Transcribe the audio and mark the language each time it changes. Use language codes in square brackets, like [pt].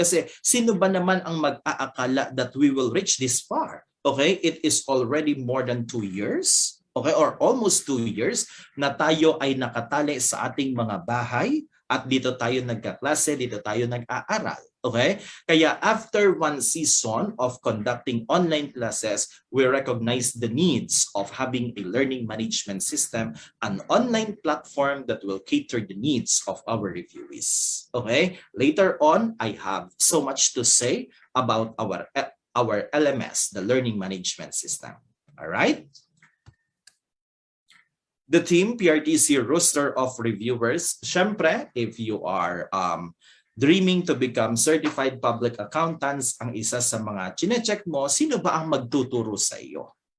[tl] Kasi sino ba naman ang mag-aakala [en] that we will reach this far? [tl] Okay? [en] It is already more than 2 years. [tl] Okay, [en] or almost 2 years [tl] na tayo ay nakatali sa ating mga bahay at dito tayo nagkaklase, dito tayo nag-aaral. [en] Okay? Kaya after 1 season of conducting online classes, we recognize the needs of having a learning management system, an online platform that will cater the needs of our reviewees. Okay? Later on, I have so much to say about our LMS, the learning management system. All right? The Team PRTC roster of reviewers, syempre, if you are dreaming to become certified public accountants, [tl] ang isa sa mga chinecheck mo, sino ba ang magtuturo sa iyo?